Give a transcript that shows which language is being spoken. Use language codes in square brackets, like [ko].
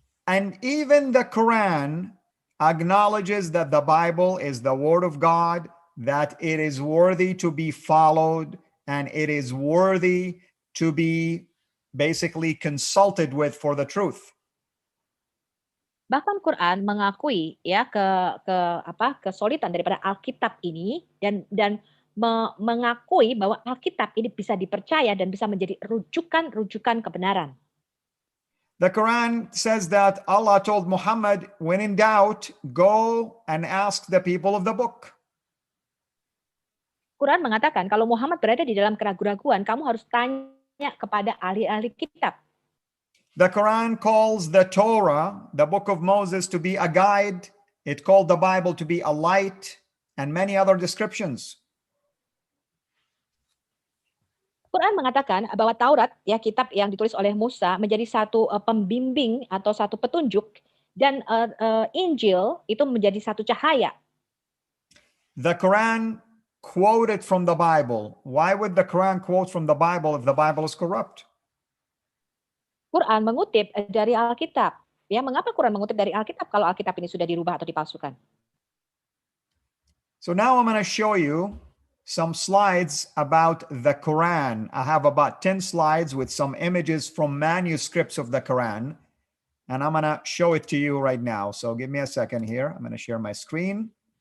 [en] And even the Quran acknowledges that the Bible is the Word of God, that it is worthy to be followed, and it is worthy to be basically consulted with for the truth. [id] Bahkan Quran mengakui ya kesolidan daripada Alkitab ini dan mengakui bahwa Alkitab ini bisa dipercaya dan bisa menjadi rujukan kebenaran. [en] The Quran says that Allah told Muhammad, when in doubt, go and ask the people of the book. [id] Quran mengatakan kalau Muhammad berada di dalam keraguan-raguan, kamu harus tanya kepada ahli-ahli kitab. [en] The Quran calls the Torah, the book of Moses, to be a guide. It called the Bible to be a light, and many other descriptions. [id] Quran mengatakan bahwa Taurat, ya kitab yang ditulis oleh Musa, menjadi satu pembimbing atau satu petunjuk, dan Injil itu menjadi satu cahaya. [en] The Quran quoted from the Bible. Why would the Quran quote from the Bible if the Bible is corrupt? [id] Quran mengutip dari Alkitab. Ya, mengapa Quran mengutip dari Alkitab kalau Alkitab ini sudah dirubah atau dipalsukan? [en] So now I'm going to show you some slides about the Quran. I have about 10 slides with some images from manuscripts of the Quran, and I'm going to show it to you right now. So give me a second here. I'm going to share my screen.